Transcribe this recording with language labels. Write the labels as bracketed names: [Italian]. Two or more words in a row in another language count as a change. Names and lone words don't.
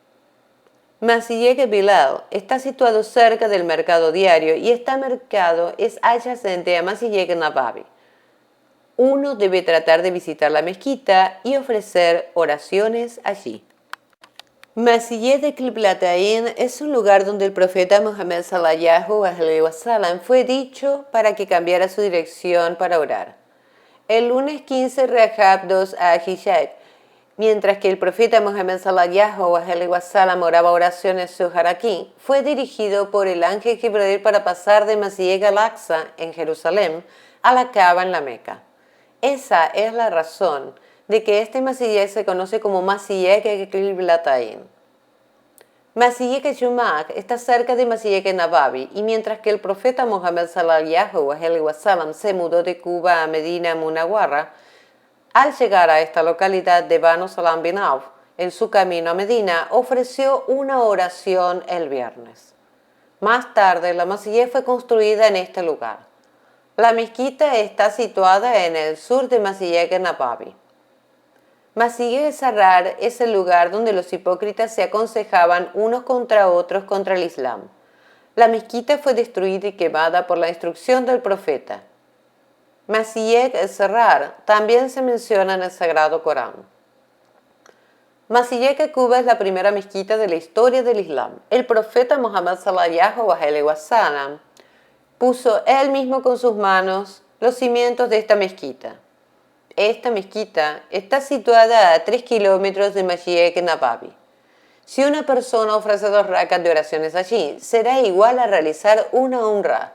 [Spanish] Masjid Bilal está situado cerca del mercado diario y este mercado es adyacente a Masjid Nabavi. Uno debe tratar de visitar la mezquita y ofrecer oraciones allí. Masjid de Qiblatain es un lugar donde el profeta Muhammad [Arabic] صلى الله عليه وسلم [Spanish] fue dicho para que cambiara su dirección para orar. El lunes 15 Rajab 2 a Hijjat, mientras que el profeta Muhammad [Arabic] صلى الله عليه وسلم [Spanish] oraba oraciones Suharaki, fue dirigido por el ángel Jibril para pasar de Masjid al-Aqsa en Jerusalén a la Kaaba en la Meca. Esa es la razón de que este masjid se conoce como Masjid Qiblatain. Masjid Jumak está cerca de Masjid Nabavi y mientras que el profeta Muhammad [Arabic] صلى الله عليه وسلم [Spanish] se mudó de Cuba a Medina Munawwara, al llegar a esta localidad de Banu Salam bin Auf, en su camino a Medina, ofreció una oración el viernes. Más tarde, la masjid fue construida en este lugar. La mezquita está situada en el sur de Masjid Nabavi. Masjid Sarrar es el lugar donde los hipócritas se aconsejaban unos contra otros contra el Islam. La mezquita fue destruida y quemada por la instrucción del profeta. Masjid Sarrar también se menciona en el Sagrado Corán. Masjid Quba es la primera mezquita de la historia del Islam. El profeta Muhammad [Arabic] صلى الله عليه وسلم [Spanish] puso él mismo con sus manos los cimientos de esta mezquita. Esta mezquita está situada a 3 kilómetros de Masjid Nabavi. Si una persona ofrece 2 rakas de oraciones allí, será igual a realizar una umrah.